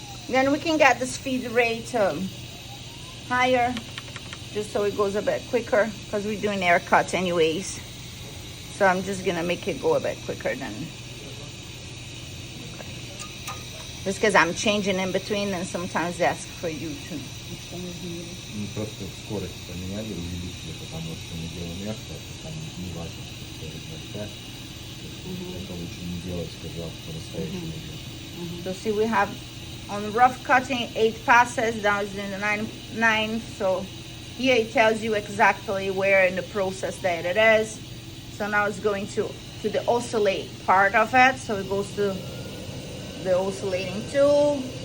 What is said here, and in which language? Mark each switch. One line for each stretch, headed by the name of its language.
English: Then we can get the speed rate higher, just so it goes a bit quicker, because we're doing air cuts anyways. So I'm just gonna make it go a bit quicker than. Just because I'm changing in between, and sometimes they ask for you to.
Russian: Мы просто скорость поменяли, увеличили, потому что мы делаем мягко, а там не важно, что скорость большая. Это лучше не делать, сказал, по-настоящему.
English: So see, we have on rough cutting 8 passes. Now it's doing the 9. So here it tells you exactly where in the process that it is. So now it's going to the oscillate part of it. So it goes to the oscillating tool.